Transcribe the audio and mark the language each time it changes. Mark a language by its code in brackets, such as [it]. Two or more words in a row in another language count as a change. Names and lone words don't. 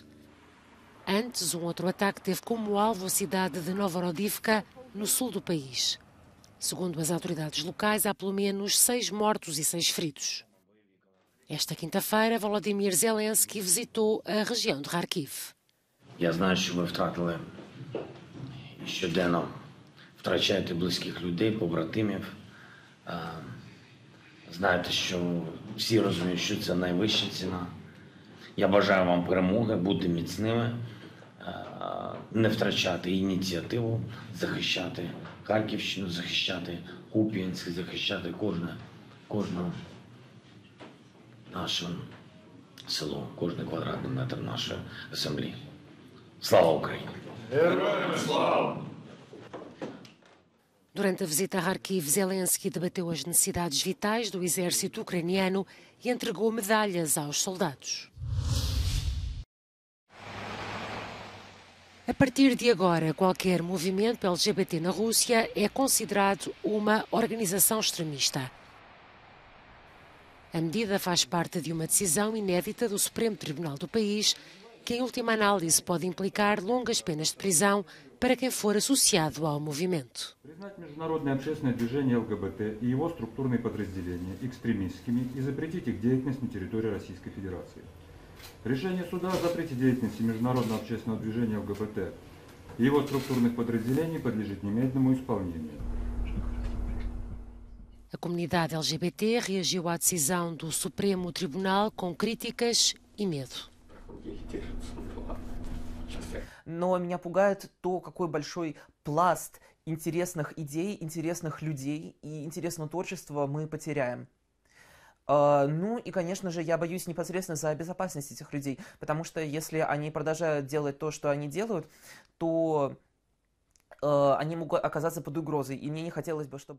[pt] Antes, um outro ataque teve como alvo a cidade de Novorodivka, no sul do país. Segundo as autoridades locais, há pelo menos 6 mortos e 6 feridos. Esta quinta-feira, Volodymyr Zelensky visitou a região de Kharkiv. [uk] Я знаю, що ви втратили і щоденно втрачаєте близьких людей, побратимів. Знаєте, що всі розуміють, що це найвища ціна. Я бажаю вам перемоги, бути міцними, не втрачати ініціативу, захищати Харківщину, захищати Куп'янськ, захищати кожне наше село, кожний квадратний метр нашої землі. Слава Україні! Героям слава! [pt] Durante a visita a Kharkiv, Zelensky debateu as necessidades vitais do exército ucraniano e entregou medalhas aos soldados. A partir de agora, qualquer movimento LGBT na Rússia é considerado uma organização extremista. A medida faz parte de uma decisão inédita do Supremo Tribunal do país, que em última análise pode implicar longas penas de prisão para quem for associado ao movimento. [ru] Признать международное общественное движение ЛГБТ и его структурные подразделения экстремистскими и запретить их деятельность на территории Российской Федерации. Решение суда о запрете деятельности международного общественного движения ЛГБТ и его структурных подразделений подлежит немедленному исполнению. [pt] A comunidade LGBT reagiu à decisão do Supremo Tribunal com críticas и medo. [ru] Но меня пугает то, какой большой пласт интересных идей, интересных людей и интересного творчества мы потеряем. Ну и, конечно же, я боюсь непосредственно за безопасность этих людей, потому что если они продолжают делать то, что они делают, то они могут оказаться под угрозой, и мне не хотелось бы, чтобы...